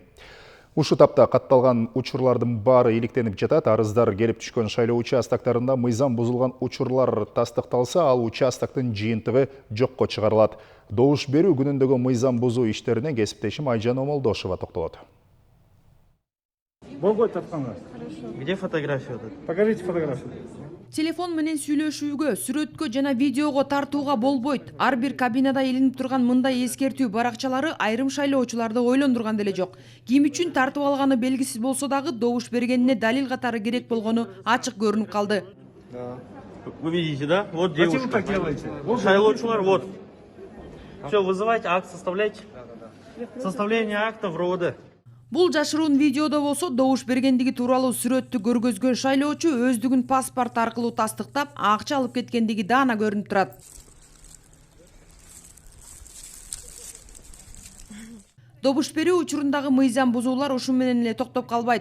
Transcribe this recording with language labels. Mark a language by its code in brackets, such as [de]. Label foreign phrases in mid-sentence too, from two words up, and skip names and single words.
[ky] Ушу тапта катталган учурлардын баары иликтенип жатат. Арыздар келип түшкөн шайлоо участактарында мыйзам бузулган учурлар тастыкталса, ал участактын жыйынтыгы жокко чыгарылат. Добуш берүү күнүндөгү мыйзам бузуу иштерине кесиптешим Айжан Омолдошова токтолот. Болбойт жатканга. [ru] Где фотография? Покажите фотографию. [ky] Телефон менен сүйлөшүүгө, сүрөткө жана видеого тартууга болбойт. Ар бир кабинада илинип турган мындай эскертүү баракчалары айрым шайлоочуларды ойлондурган деле жок. Ким үчүн тартып алганы белгисиз болсо дагы добуш бергенине далил катары керек болгону ачык көрүнүп калды. [ru] Вы видите, да? Вот девушка. Зачем вы так делаете? [ky] Шайлоочулар, вот. [ru] Все, вызывайте акт, составляйте. Составление акта в РОВД. [ky] Бул жашыруун видеодо болсо добуш бергендиги тууралуу сүрөттү көргөзгөн шайлоочу өздүгүн паспорт аркылуу тастыктап, акча алып кеткендиги даана көрүнүп турат. Добуш берүү учурундагы мыйзам бузуулар ушу менен эле токтоп калбайт.